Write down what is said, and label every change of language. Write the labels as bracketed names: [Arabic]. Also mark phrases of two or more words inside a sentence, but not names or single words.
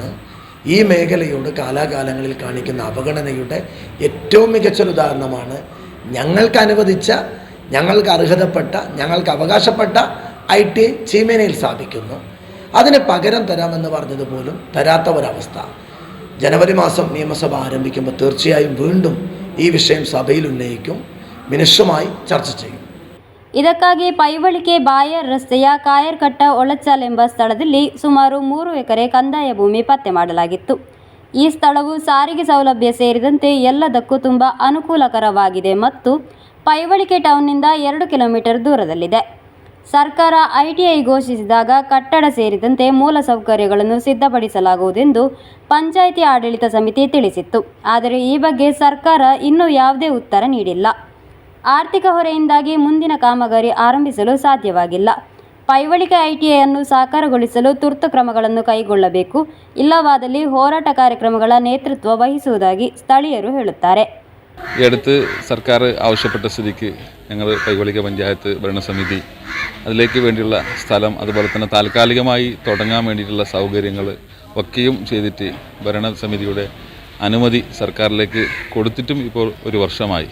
[Malayalam] ഈ മേഖലയോട് കാലാകാലങ്ങളിൽ കാണിക്കുന്ന അവഗണനയുടെ ഏറ്റവും മികച്ചൊരു ഉദാഹരണമാണ് ഞങ്ങൾക്ക് അനുവദിച്ച, ഞങ്ങൾക്ക് അർഹതപ്പെട്ട, ഞങ്ങൾക്ക് അവകാശപ്പെട്ട ITI ചീമേനയിൽ സ്ഥാപിക്കുന്നു. അതിന് പകരം തരാമെന്ന് പറഞ്ഞതുപോലും തരാത്ത ഒരവസ്ഥ. ജനുവരി മാസം നിയമസഭ ആരംഭിക്കുമ്പോൾ തീർച്ചയായും വീണ്ടും ഈ വിഷയം സഭയിൽ ഉന്നയിക്കും, മിനിസ്റ്ററുമായി ചർച്ച ചെയ്യും. [Kannada] ಇದಕ್ಕಾಗಿ ಪೈವಳಿಕೆ ಬಾಯರ್ ರಸ್ತೆಯ ಕಾಯರ್ಕಟ್ಟ ಒಳಚಾಲ್ ಎಂಬ ಸ್ಥಳದಲ್ಲಿ ಸುಮಾರು 3 ಎಕರೆ ಕಂದಾಯ ಭೂಮಿ ಪತ್ತೆ ಮಾಡಲಾಗಿತ್ತು. ಈ ಸ್ಥಳವು ಸಾರಿಗೆ ಸೌಲಭ್ಯ ಸೇರಿದಂತೆ ಎಲ್ಲದಕ್ಕೂ ತುಂಬ ಅನುಕೂಲಕರವಾಗಿದೆ ಮತ್ತು ಪೈವಳಿಕೆ ಟೌನ್ನಿಂದ 2 ಕಿಲೋಮೀಟರ್ ದೂರದಲ್ಲಿದೆ. ಸರ್ಕಾರ ITI ಘೋಷಿಸಿದಾಗ ಕಟ್ಟಡ ಸೇರಿದಂತೆ ಮೂಲಸೌಕರ್ಯಗಳನ್ನು ಸಿದ್ಧಪಡಿಸಲಾಗುವುದೆಂದು ಪಂಚಾಯಿತಿ ಆಡಳಿತ ಸಮಿತಿ ತಿಳಿಸಿತ್ತು. ಆದರೆ ಈ ಬಗ್ಗೆ ಸರ್ಕಾರ ಇನ್ನೂ ಯಾವುದೇ ಉತ್ತರ ನೀಡಿಲ್ಲ. ಆರ್ಥಿಕ ಹೊರೆಯಿಂದಾಗಿ ಮುಂದಿನ ಕಾಮಗಾರಿ ಆರಂಭಿಸಲು ಸಾಧ್ಯವಾಗಿಲ್ಲ. ಪೈವಳಿಕೆ ITI ಅನ್ನು ಸಾಕಾರಗೊಳಿಸಲು ತುರ್ತು ಕ್ರಮಗಳನ್ನು ಕೈಗೊಳ್ಳಬೇಕು, ಇಲ್ಲವಾದಲ್ಲಿ ಹೋರಾಟ ಕಾರ್ಯಕ್ರಮಗಳ ನೇತೃತ್ವ വഹിಸುವುದಾಗಿ സ്ഥಳീയರು ಹೇಳುತ್ತಾರೆ. [Malayalam] ഈ അടുത്ത് സർക്കാർ ആവശ്യപ്പെട്ട സ്ഥിതിക്ക് ഞങ്ങൾ പൈവളിക പഞ്ചായത്ത് ഭരണസമിതി അതിലേക്ക് വേണ്ടിയുള്ള സ്ഥലം, അതുപോലെ തന്നെ താൽക്കാലികമായി തുടങ്ങാൻ വേണ്ടിയിട്ടുള്ള സൗകര്യങ്ങൾ ഒക്കെയും ചെയ്തിട്ട് ഭരണസമിതിയുടെ അനുമതി സർക്കാരിലേക്ക് കൊടുത്തിട്ടും ഇപ്പോൾ 1 വർഷമായി.